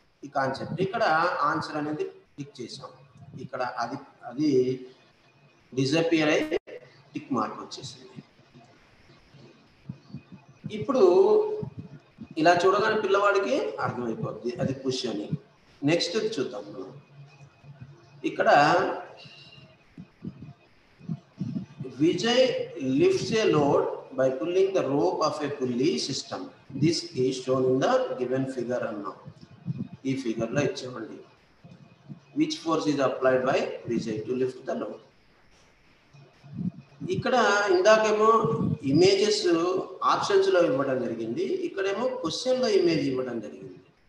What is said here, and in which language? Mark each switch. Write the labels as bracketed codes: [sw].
[te] ఈ కాన్సెప్ట్ ఇక్కడ ఆన్సర్ అనేది టిక్ చేసాం. ఇక్కడ అది డిజపియర్ అయి టిక్ మార్క్ వచ్చేసింది. ఇప్పుడు ఇలా చూడగానే పిల్లవాడికి అర్థమైపోద్ది అది పుష్ అని. నెక్స్ట్ చూద్దాం. [en] ఇక్కడ Vijay lifts a load by pulling the rope of a pulley system. This is shown in the given figure [te] అన్నాం. ఈ ఫిగర్ లో ఇచ్చామండి. [en] Which force is applied by Vijay to lift the load? [te] ఇక్కడ ఇందాకేమో images options లో ఇవ్వడం జరిగింది, ఇక్కడేమో question లో ఇమేజ్ ఇవ్వడం జరిగింది.